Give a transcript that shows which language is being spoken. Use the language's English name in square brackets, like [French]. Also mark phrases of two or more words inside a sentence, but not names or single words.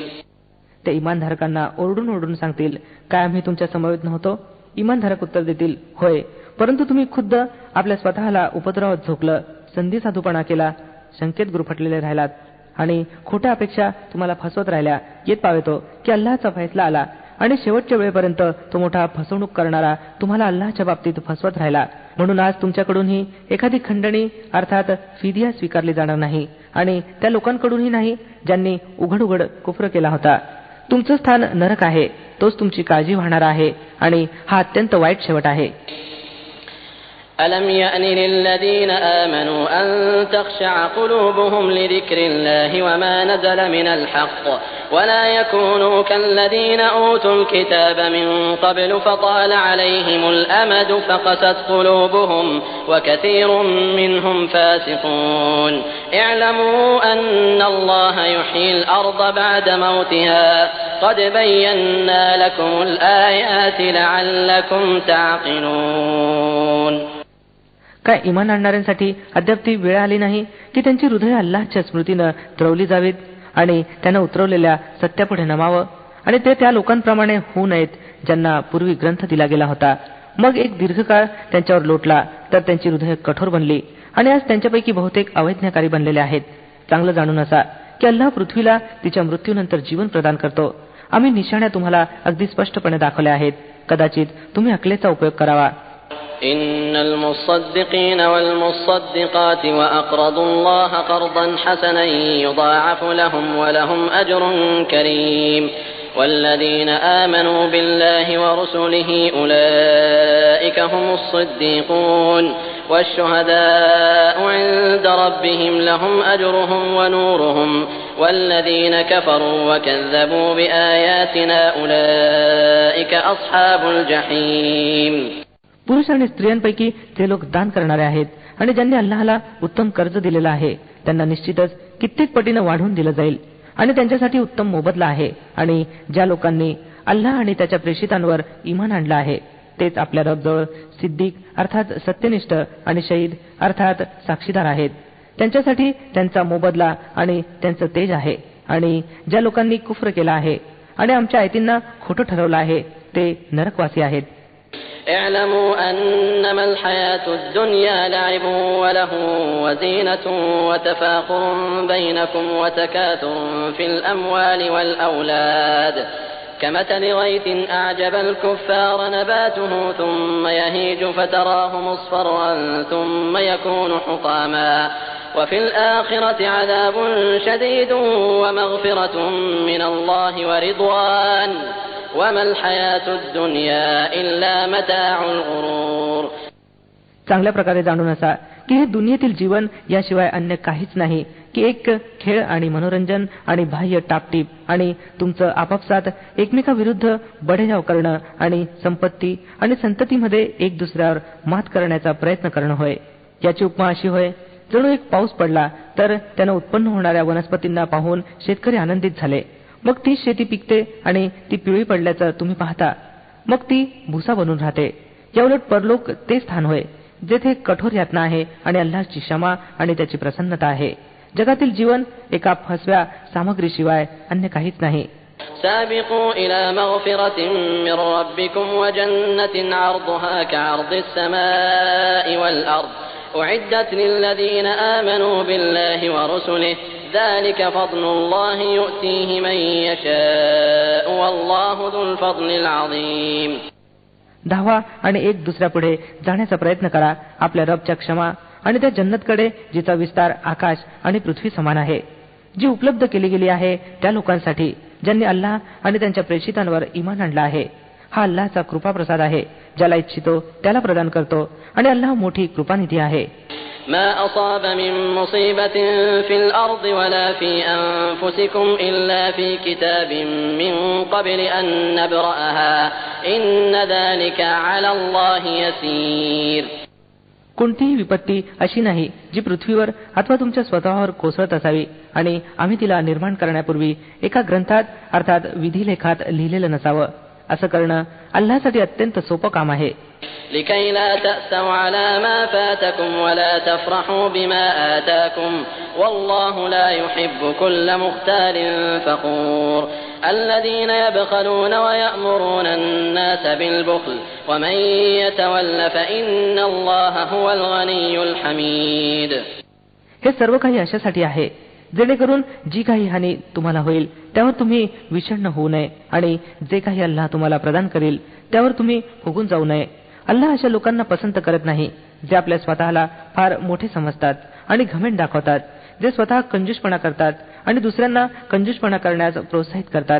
[Marathi] ते इमानधारकांना ओरडून ओरडून सांगतील काय आम्ही तुमच्या समवेत नव्हतो. इमानधारक उत्तर देतील होय, परंतु तुम्ही खुद्द आपल्या स्वतःला उपद्रवात झोकलं, संधी साधूपणा केला, शंकेत गुरफटलेले राहिलात आणि खोट्या अपेक्षा तुम्हाला फसवत राहिल्या. येत पावेतो की अल्लाहचा फैसला आला आणि शेवटच्या वेळेपर्यंत तो मोठा फसवणूक करणारा तुम्हाला अल्लाहच्या बाबतीत फसवत राहिला. म्हणून आज तुमच्याकडूनही एखादी खंडणी अर्थात फिदिया स्वीकारली जाणार नाही आणि त्या लोकांकडूनही नाही ज्यांनी उघड उघड कुफ्र केला होता. तुमचं स्थान नरक आहे, तोच तुमची काळजी वाहणारा आहे आणि हा अत्यंत वाईट शेवट आहे. [Arabic] ألم يأن للذين آمنوا أن تخشع قلوبهم لذكر الله وما نزل من الحق ولا يكونوا كالذين أوتوا الكتاب من قبل فطال عليهم الأمد فقست قلوبهم وكثير منهم فاسقون اعلموا أن الله يحيي الأرض بعد موتها قد بينا لكم الآيات لعلكم تعقلون. [Marathi] काय इमान आणणाऱ्यांसाठी अद्याप ती वेळ आली नाही की त्यांची हृदय अल्लाहच्या स्मृतीनं द्रवली जावीत आणि त्यानं उतरवलेल्या सत्यापुढे नमावं आणि ते त्या लोकांप्रमाणे होऊ नयेत ज्यांना पूर्वी ग्रंथ दिला गेला होता. मग एक दीर्घकाळ त्यांच्यावर लोटला तर त्यांची हृदय कठोर बनली आणि आज त्यांच्यापैकी बहुतेक अवैज्ञाकारी बनलेले आहेत. चांगलं जाणून असा की अल्लाह पृथ्वीला तिच्या मृत्यूनंतर जीवन प्रदान करतो. आम्ही निशाण्या तुम्हाला अगदी स्पष्टपणे दाखवल्या आहेत. कदाचित तुम्ही अकलेचा उपयोग करावा. [Arabic] إن المصدقين والمصدقات وأقرضوا الله قرضا حسنا يضاعف لهم ولهم أجر كريم والذين آمنوا بالله ورسله أولئك هم الصديقون والشهداء عند ربهم لهم أجرهم ونورهم والذين كفروا وكذبوا بآياتنا أولئك أصحاب الجحيم. [Marathi] पुरुष आणि स्त्रियांपैकी ते लोक दान करणारे आहेत आणि ज्यांनी अल्लाहला उत्तम कर्ज दिलेलं आहे त्यांना निश्चितच कित्येक पटीनं वाढवून दिलं जाईल आणि त्यांच्यासाठी उत्तम मोबदला आहे. आणि ज्या लोकांनी अल्लाह आणि त्याच्या प्रेषितांवर ईमान आणलं आहे तेच आपल्या रबजवळ सिद्दीक अर्थात सत्यनिष्ठ आणि शहीद अर्थात साक्षीदार आहेत. त्यांच्यासाठी त्यांचा मोबदला आणि त्यांचं तेज आहे. आणि ज्या लोकांनी कुफ्र केला आहे आणि आमच्या आयतींना खोटं ठरवलं आहे ते नरकवासी आहेत. [Arabic] اعلموا أنما الحياة الدنيا لعب وله وزينة وتفاخر بينكم وتكاثر في الأموال والأولاد كمثل غيث أعجب الكفار نباته ثم يهيج فتراه مصفرا ثم يكون حطاما وفي الآخرة عذاب شديد ومغفرة من الله ورضوان وما الحياة الدنيا إلا متاع الغرور. [Marathi] चांगल्या प्रकारे जाणून असा की हे दुनियेतील जीवन याशिवाय अन्य काहीच नाही की एक खेळ आणि मनोरंजन आणि बाह्य टापटीप आणि तुमचं आपापसात एकमेकाविरुद्ध बडेजाव करणं आणि संपत्ती आणि संततीमध्ये एक दुसऱ्यावर मात करण्याचा प्रयत्न करणं होय. याची उपमा अशी होय जणू एक पाऊस पडला तर त्यानं उत्पन्न होणाऱ्या वनस्पतींना पाहून शेतकरी आनंदित झाले. मग ती शेती पिकते आणि ती पिवळी पडल्याचं तुम्ही पाहता. मग ती भुसा बनून राहते. याउलट परलोक ते स्थान होय जेथे कठोर यातना आहे आणि अल्लाहची क्षमा आणि त्याची प्रसन्नता आहे. जगातील जीवन एका फसव्या सामग्रीशिवाय अन्य काहीच नाही. [Arabic] سابقوا إلى مغفرة من ربكم وجنة عرضها كعرض السماء والأرض أعدت للذين آمنوا بالله ورسله ذلك فضل الله يؤتيه من يشاء والله ذو الفضل العظيم. [Marathi] धावा आणि एक दुसऱ्यापुढे जाण्याचा प्रयत्न करा आपल्या रबच्या क्षमा आणि त्या जन्नतकडे जिचा विस्तार आकाश आणि पृथ्वी समान आहे जी उपलब्ध केली गेली आहे त्या लोकांसाठी ज्यांनी अल्लाह आणि त्यांच्या प्रेषितांवर ईमान आणलं आहे. हा अल्लाहचा कृपा प्रसाद आहे. ज्याला इच्छितो त्याला प्रदान करतो आणि अल्लाह मोठी कृपानिधी आहे. [Arabic] ما أصاب من مصيبة في الأرض ولا في أنفسكم إلا في كتاب من قبل أن نبرأها إن ذلك على الله يسير. [Marathi] कोणतीही विपत्ती अशी नाही जी पृथ्वीवर अथवा तुमच्या स्वतःवर कोसळत असावी आणि आम्ही तिला निर्माण करण्यापूर्वी एका ग्रंथात अर्थात विधिलेखात लिहिलेलं नसावं. असं करणं अल्लाहसाठी अत्यंत सोपं काम आहे. [Arabic] لكي لا تأسوا على ما فاتكم ولا تفرحوا بما آتاكم والله لا يحب كل مختال فخور الذين يبخلون ويأمرون الناس بالبخل ومن يتول فإن الله هو الغني الحميد. [Marathi] हे सर्व काही अशासाठी आहे जेणेकरून जी काही हानी तुम्हाला होईल त्यावर तुम्ही विषण्ण होऊ नये आणि जे काही अल्लाह तुम्हाला प्रदान करेल त्यावर तुम्ही फुगून जाऊ नये. अल्लाह अशा लोकांना पसंत करत नाही जे आपल्या स्वतःला फार मोठे समजतात आणि घमेंड दाखवतात, जे स्वतः कंजूसपणा करतात आणि दुसऱ्यांना कंजूसपणा करण्यास प्रोत्साहित करतात.